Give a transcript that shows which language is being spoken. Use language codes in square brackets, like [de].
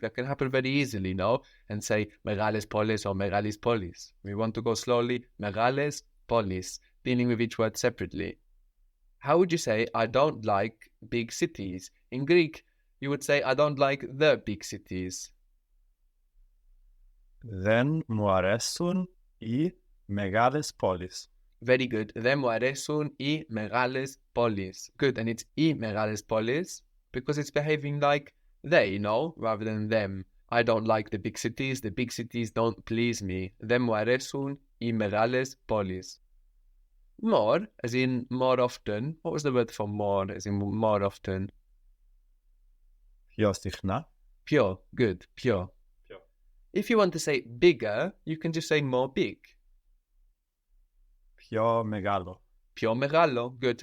[en] That can happen very easily, no? And say [el] megales polis or megalis polis. [en] We want to go slowly. [el] Megales polis, [en] dealing with each word separately. How would you say, I don't like big cities? In Greek, you would say, I don't like the big cities. [el] Δεν μου αρέσουν οι μεγάλες πόλεις. [en] Very good. [el] Δεν μου αρέσουν οι μεγάλες πόλεις. [en] Good. And it's [el] οι μεγάλες πόλεις [en] because it's behaving like they, no? Rather than them. I don't like the big cities. The big cities don't please me. [el] Δεν μου αρέσουν οι μεγάλες πόλεις. [en] More, as in more often. What was the word for more, as in more often? [el] Πιο συχνά. Πιο. [en] Good. [el] Πιο. [en] If you want to say bigger, you can just say more big. [el] Πιο μεγάλο. Πιο μεγάλο. [en] Good.